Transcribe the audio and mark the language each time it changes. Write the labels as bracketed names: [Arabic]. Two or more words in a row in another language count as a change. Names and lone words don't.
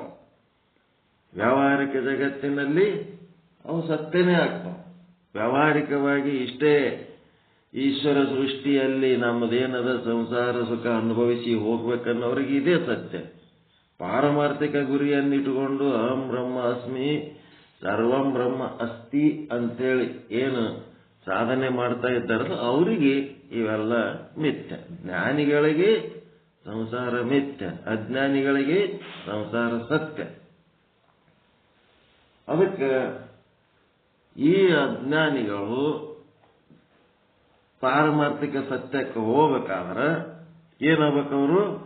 [Kannada] ವ್ಯಾವಹಾರಿಕ ಜಗತ್ತಿನಲ್ಲಿ ಅವು ಸತ್ಯನೇ ಆಗ್ತಾವ. ವ್ಯಾವಹಾರಿಕವಾಗಿ ಇಷ್ಟೇ ಈಶ್ವರ ಸೃಷ್ಟಿಯಲ್ಲಿ ನಮ್ಮದೇನದ ಸಂಸಾರ ಸುಖ ಅನುಭವಿಸಿ ಹೋಗ್ಬೇಕನ್ನೋರಿಗೆ ಇದೇ ಸತ್ಯ. ಪಾರಮಾರ್ಥಿಕ ಗುರಿಯನ್ನಿಟ್ಟುಕೊಂಡು [Sanskrit] ಅಹಂ ಬ್ರಹ್ಮ ಅಸ್ಮಿ ಸರ್ವಂ ಬ್ರಹ್ಮ ಅಸ್ತಿ [Kannada] ಅಂತೇಳಿ ಏನು ಸಾಧನೆ ಮಾಡ್ತಾ ಇದ್ದಾರಲ್ಲ ಅವರಿಗೆ ಇವೆಲ್ಲ ಮಿಥ್ಯ. ಜ್ಞಾನಿಗಳಿಗೆ ಸಂಸಾರ ಮಿಥ್ಯ, ಅಜ್ಞಾನಿಗಳಿಗೆ ಸಂಸಾರ ಸತ್ಯ. ಅದಕ್ಕೆ ಈ ಅಜ್ಞಾನಿಗಳು ಪಾರಮಾರ್ಥಿಕ ಸತ್ಯಕ್ಕೆ ಹೋಗ್ಬೇಕಾದ್ರೆ ಏನಾಗಬೇಕವರು?